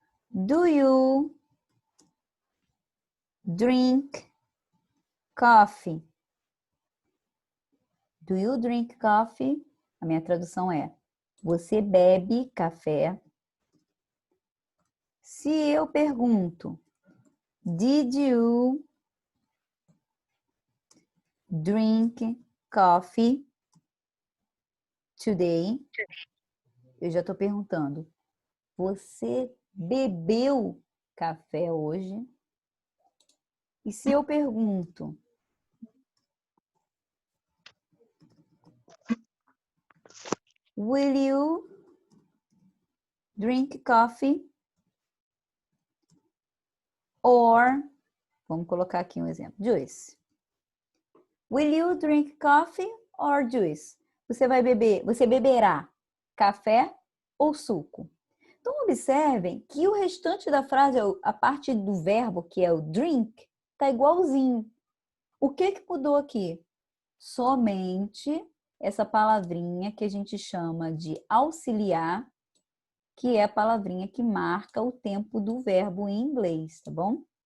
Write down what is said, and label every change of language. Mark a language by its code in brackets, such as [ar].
[en] Do you drink coffee? Do you drink coffee? [pt] A minha tradução é: você bebe café? Se eu pergunto, [en] did you drink coffee today? [pt] Eu já estou perguntando, você bebeu café hoje? E se eu pergunto, [en] will you drink coffee? [pt] Or, vamos colocar aqui um exemplo, juice. [en] Will you drink coffee or juice? [pt] Você beberá café ou suco? Então, observem que o restante da frase, a parte do verbo, que é o drink, tá igualzinho. O que mudou aqui? Somente essa palavrinha que a gente chama de auxiliar, que é a palavrinha que marca o tempo do verbo em inglês, tá bom?